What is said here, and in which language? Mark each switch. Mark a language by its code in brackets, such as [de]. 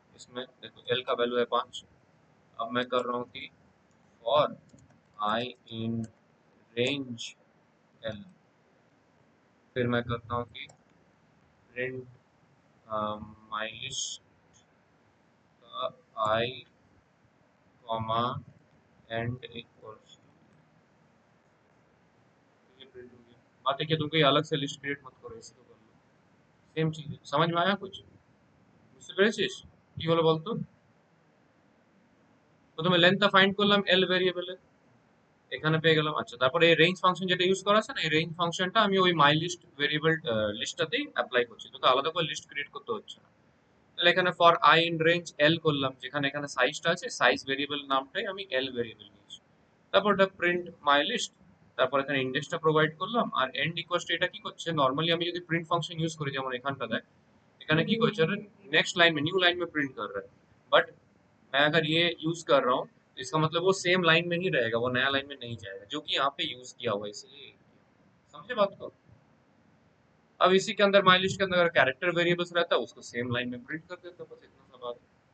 [hi] इसमें देखो एल का वैल्यू है 5। अब मैं कर रहा हूँ कि for I in range L, फिर मैं करता हूँ कि प्रिंट माई लिस्ट का आई कॉमा एंड इक्वल्स टू, ये प्रिंट हो गया। बात है कि तुम कोई अलग से लिस्ट क्रिएट मत करो, इसी को कर लो, सेम चीज है। समझ में आया कुछ [bn] বুঝতে পেরেছিস কি হলো বলতো? প্রথমে লেন্থটা ফাইন্ড করলাম এল ভেরিয়েবলে, এখানে পেয়ে গেলাম। আচ্ছা, তারপরে এই রেঞ্জ ফাংশন যেটা ইউজ করা আছে না, এই রেঞ্জ ফাংশনটা আমি ওই মাই লিস্ট ভেরিয়েবল লিস্টটাতেই অ্যাপ্লাই করছি, তোকে আলাদা করে লিস্ট ক্রিয়েট করতে হচ্ছে না। তাহলে এখানে ফর আই ইন রেঞ্জ এল করলাম, যেখানে এখানে সাইজটা আছে, সাইজ ভেরিয়েবল নামটাই আমি এল ভেরিয়েবল নিয়েছি। তারপর ওটা প্রিন্ট মাই লিস্ট, তারপর এখানে ইন্ডেক্সটা প্রোভাইড করলাম, আর এন্ড ইকুয়ালস টু এটা কি করছে, নর্মালি আমি যদি প্রিন্ট ফাংশন यूज করি যেমন এখানটা দেখ, এখানে কি করছে, [hi] नेक्स्ट लाइन में न्यू लाइन में प्रिंट कर रहा है। बट मैं अगर ये यूज कर रहा हूँ तो इसका मतलब वो सेम लाइन में ही रहेगा, वो नया लाइन में नहीं जाएगा, जो कि यहाँ पे यूज किया हुआ है, इसलिए समझे बात को। अब इसी के अंदर माई लिस्ट के अंदर अगर कैरेक्टर वेरिएबल्स रहता है उसको सेम लाइन में प्रिंट कर देता, बस इतना सा बात है।